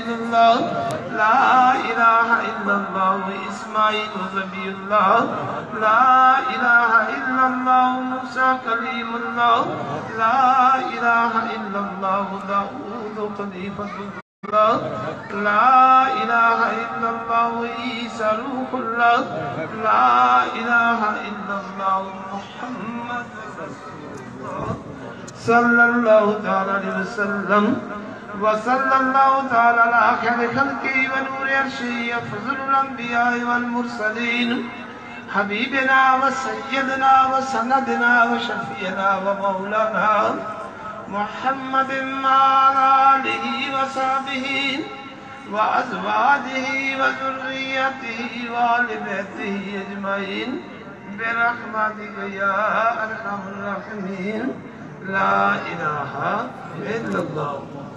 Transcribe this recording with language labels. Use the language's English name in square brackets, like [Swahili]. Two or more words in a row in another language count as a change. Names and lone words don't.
[Arabic] اللہ لا الہ الا اللہ اسماعیل ذبی اللہ لا الہ الا اللہ موسیٰ کلیم اللہ لا الہ الا اللہ داؤد خلیفۃ اللہ لا الہ الا اللہ عیسیٰ روح اللہ لا الہ الا اللہ محمد صلی اللہ تعالی علیہ وسلم وصلی اللہ تعالی علی خیر خلقی و نور عرشی افضل الانبیاء والمرسلین حبیبنا و سیدنا و سندنا و شفیعنا و مولانا محمد وعلى آله وصحبه وأزواجه وذريته وآل بيته أجمعين برحمتك يا أرحم الراحمين لا إله إلا الله